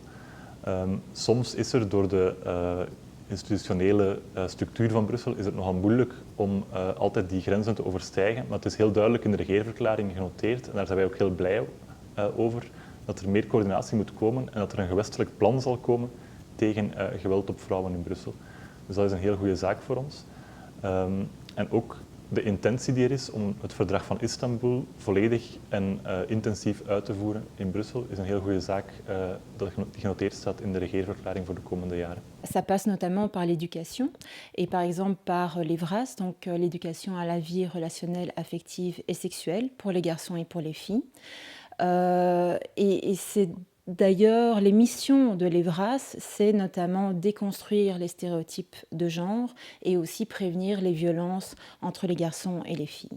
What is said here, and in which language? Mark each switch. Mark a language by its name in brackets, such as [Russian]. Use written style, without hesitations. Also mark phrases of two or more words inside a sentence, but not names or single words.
[Dutch] Soms is er door de institutionele structuur van Brussel is het nogal moeilijk om altijd die grenzen te overstijgen, maar het is heel duidelijk in de regeerverklaring genoteerd, en daar zijn wij ook heel blij over, dat er meer coördinatie moet komen en dat er een gewestelijk plan zal komen tegen geweld op vrouwen in Brussel. Dus dat is een heel goede zaak voor ons. En ook de intentie die er is om het verdrag van Istanbul volledig en intensief uit te voeren in Brussel is een heel goede zaak die genoteerd staat in de regeerverklaring voor de komende jaren. [French] Ça passe notamment par l'éducation et par exemple par l'EVRAS, donc l'éducation à la vie relationnelle, affective et sexuelle pour les garçons et pour les filles. Et c'est d'ailleurs, les missions de l'EVRAS, c'est notamment déconstruire les stéréotypes de genre et aussi prévenir les violences entre les garçons et les filles.